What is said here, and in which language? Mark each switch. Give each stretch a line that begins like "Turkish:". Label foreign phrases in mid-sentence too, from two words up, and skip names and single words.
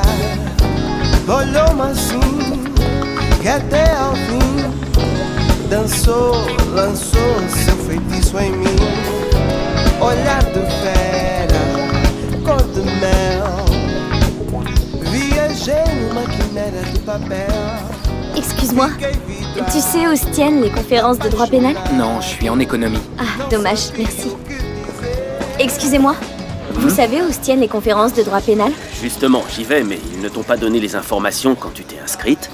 Portuguese: Olhou-me assim, que até ao fim dançou, lançou seu feitiço em mim. Olhar de fera, cor de mel. Viajei numa quimera de papel.
French: Excuse-moi, tu sais où se tiennent les conférences de droit pénal? Non, je suis en économie. Ah, dommage, merci. Excusez-moi, vous savez où se tiennent les conférences de droit pénal? Justement, j'y vais, mais ils ne t'ont pas donné les informations quand tu t'es inscrite.